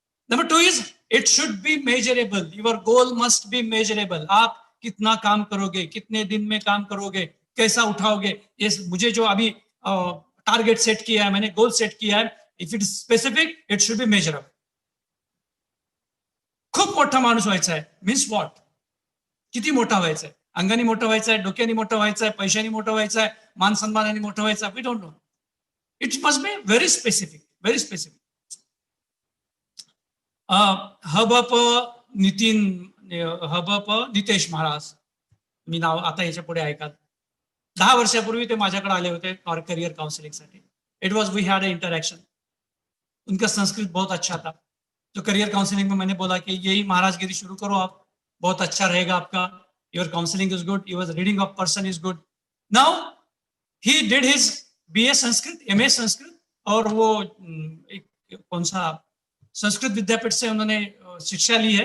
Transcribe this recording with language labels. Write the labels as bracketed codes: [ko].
[en] Number 2 is, it should be measurable, your goal must be measurable. [hi] आप कितना काम करोगे, कितने दिन में काम करोगे, कैसा उठाओगे, ये मुझे जो अभी टारगेट सेट किया है, मैंने गोल सेट किया है, [en] If it is specific it should be measurable. [mr] खूप मोठा माणूस व्हायचा आहे [en] means what, [mr] किती मोठा व्हायचा आहे, अंगाने मोठं व्हायचं आहे, डोक्याने मोठं व्हायचं आहे, पैशाने मोठं व्हायचं आहे, मान सन्मानाने मोठं व्हायचं आहे, [en] we don't know, it must be very specific, [mr] very specific. हबप Nitesh Maharaj, मी नाव आता याच्या पुढे ऐकाल, 10 वर्षापूर्वी ते माझ्याकडे आले होते career काउंसलिंगसाठी। [en] it was, we had interaction, [hi] उनका संस्कृत बहुत अच्छा था। तो करियर काउंसलिंग में मैंने बोला कि यही महाराजगिरी शुरू करो आप, बहुत अच्छा रहेगा आपका, [en] your counselling is good, [hi] your reading of person is good. [en] now he did his [hi] BA Sanskrit, MA Sanskrit, और वो एक कौन सा संस्कृत विद्यापीठ से उन्होंने शिक्षा ली है।